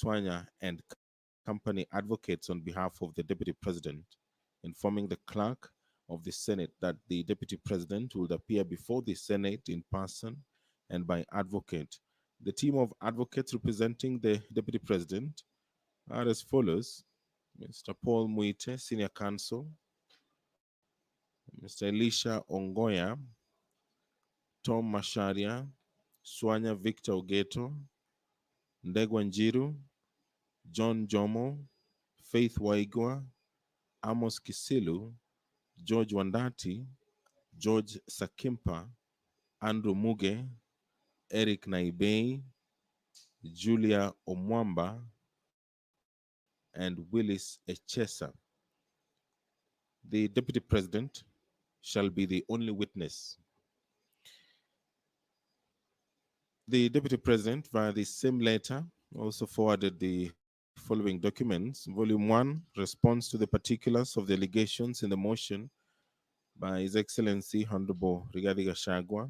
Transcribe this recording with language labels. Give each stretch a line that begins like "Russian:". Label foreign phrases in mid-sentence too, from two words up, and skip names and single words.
English: Swanya and Company advocates on behalf of the Deputy President, informing the Clerk of the Senate that the Deputy President would appear before the Senate in person and by advocate. The team of advocates representing the Deputy President are as follows: Mr. Paul Muite, Senior Counsel, Mr. Elisha Ongoya, Tom Masharia, Swanya Victor Ogeto, Ndegwa Njiru, John Jomo, Faith Waigwa, Amos Kisilu, George Wandati, George Sakimpa, Andrew Muge, Eric Naibei, Julia Omwamba, and Willis Echesa. The Deputy President shall be the only witness. The Deputy President, via the same letter, also forwarded the following documents: Volume 1, response to the particulars of the allegations in the motion by His Excellency Honorable Rigathi Gachagua.